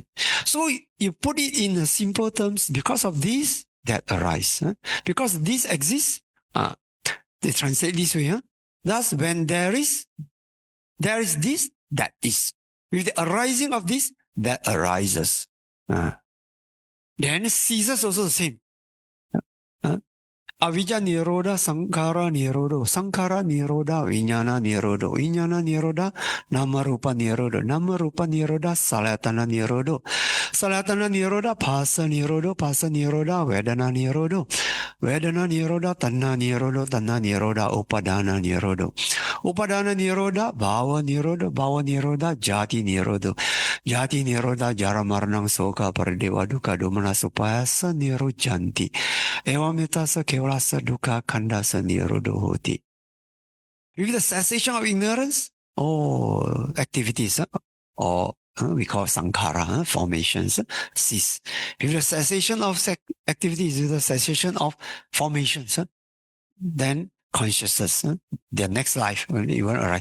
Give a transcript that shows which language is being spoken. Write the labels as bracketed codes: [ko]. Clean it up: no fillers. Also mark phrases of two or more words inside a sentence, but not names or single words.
[en] So you put it in simple terms, because of this, that arise. Because this exists, they translate this way. Thus, when there is this, that is. With the arising of this, that arises. Then ceases also the same. [pi] Avijja nirodha, sankhara nirodha, sankhara nirodha, vijnana nirodha, vijnana nirodha, nama rupa nirodha, nama rupa nirodha, salayatana nirodha, salayatana nirodha, phasa nirodha, phasa nirodha, vedana nirodha, vedana nirodha, tanna nirodha, tanna nirodha, upadana nirodha, upadana nirodha, bhava nirodha, bhava nirodha, jati nirodha, jati nirodha, jara maranang soka parideva dukkha domana supayasa nirodhanti, evamitasa kevalasa dukkha khandasa nirodho hoti. [en] With the cessation of ignorance, or activities, or we call sankhara, formations, cease. With the cessation of activities, with the cessation of formations, then consciousness, the next life will even arrive.